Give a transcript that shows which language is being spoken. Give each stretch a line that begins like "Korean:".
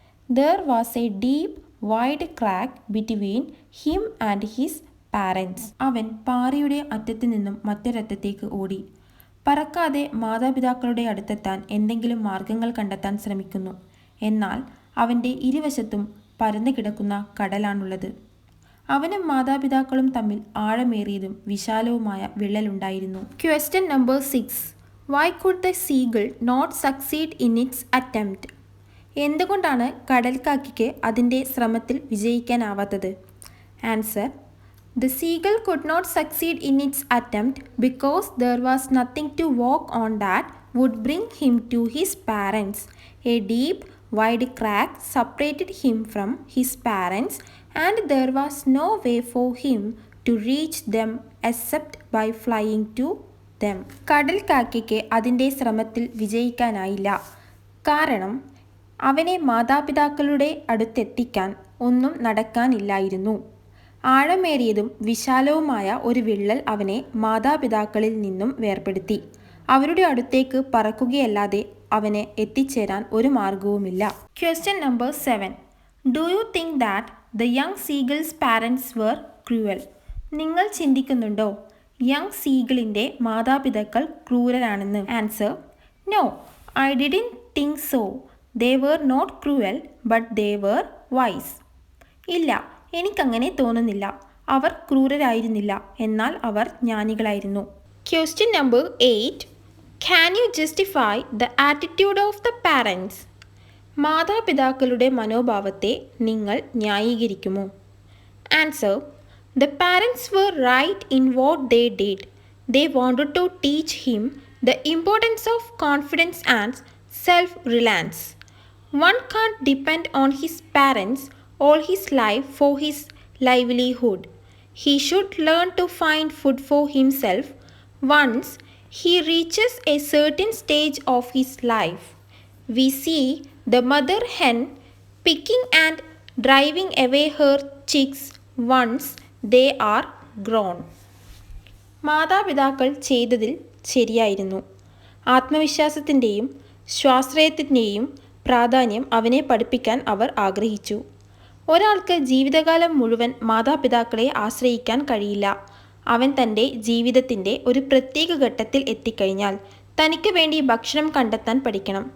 English: There was a deep, wide crack between him and his parents.
Malayalam: അവൻ പാറയുടെ അറ്റത്തു നിന്നും മറ്റൊരറ്റത്തേക്ക് ഓടി. പറക്കാതെ മാതാപിതാക്കളുടെ അടുത്തെത്താൻ എന്തെങ്കിലും മാർഗങ്ങൾ കണ്ടെത്താൻ ശ്രമിക്കുന്നു. എന്നാൽ അവൻ്റെ ഇരുവശത്തും പരന്നു കിടക്കുന്ന കടലാണുള്ളത്. അവനും മാതാപിതാക്കളും തമ്മിൽ ആഴമേറിയതും വിശാലവുമായ വിള്ളലുണ്ടായിരുന്നു.
English: Question number 6. Why could the seagull not succeed in its attempt?
Malayalam: എന്തുകൊണ്ടാണ് കടൽക്കാക്കിക്ക് അതിൻ്റെ ശ്രമത്തിൽ വിജയിക്കാനാവാത്തത്?
English: Answer: The seagull could not succeed in its attempt because there was nothing to walk on that would bring him to his parents. A deep, wide crack separated him from his parents and there was no way for him to reach them except by flying to them.
Malayalam: കടൽ കാക്കയ്ക്ക് അതിൻ്റെ ശ്രമത്തിൽ വിജയിക്കാനായില്ല. കാരണം അവനെ മാതാപിതാക്കളുടെ അടുത്തെത്തിക്കാൻ ഒന്നും നടക്കാനില്ലായിരുന്നു. ആഴമേറിയതും വിശാലവുമായ ഒരു വിള്ളൽ അവനെ മാതാപിതാക്കളിൽ നിന്നും വേർപെടുത്തി. അവരുടെ അടുത്തേക്ക് പറക്കുകയല്ലാതെ അവന് എത്തിച്ചേരാൻ ഒരു മാർഗവുമില്ല.
English: Question number 7. Do you think that the young seagull's parents were cruel?
Malayalam: നിങ്ങൾ ചിന്തിക്കുന്നുണ്ടോ യങ് സീഗിളിൻ്റെ മാതാപിതാക്കൾ ക്രൂരരാണെന്ന്?
English: Answer: no, I didn't think so. They were not cruel but they were wise.
Malayalam: ഇല്ല, എനിക്കങ്ങനെ തോന്നുന്നില്ല. അവർ ക്രൂരരായിരുന്നില്ല, എന്നാൽ അവർ ജ്ഞാനികളായിരുന്നു.
English: Question number 8. Can you justify the attitude of the parents?
Malayalam: മാതാപിതാക്കളുടെ മനോഭാവത്തെ നിങ്ങൾ ന്യായീകരിക്കുമോ?
English: Answer: The parents were right in what they did. They wanted to teach him the importance of confidence and self-reliance. One can't depend on his parents all his life for his livelihood. He should learn to find food for himself once he reaches a certain stage of his life. We see the mother hen picking and driving away her chicks once they are grown.
Malayalam: മാതാപിതാക്കൾ ചെയ്തതിൽ ശരിയായിരുന്നു. ആത്മവിശ്വാസത്തിൻ്റെയും സ്വാശ്രയത്തിൻ്റെയും പ്രാധാന്യം അവനെ പഠിപ്പിക്കാൻ അവർ ആഗ്രഹിച്ചു. ഒരാൾക്ക് ജീവിതകാലം മുഴുവൻ മാതാപിതാക്കളെ ആശ്രയിക്കാൻ കഴിയില്ല. അവൻ തൻ്റെ ജീവിതത്തിൻ്റെ ഒരു പ്രത്യേക ഘട്ടത്തിൽ എത്തിക്കഴിഞ്ഞാൽ തനിക്ക് വേണ്ടി ഭക്ഷണം കണ്ടെത്താൻ പഠിക്കണം.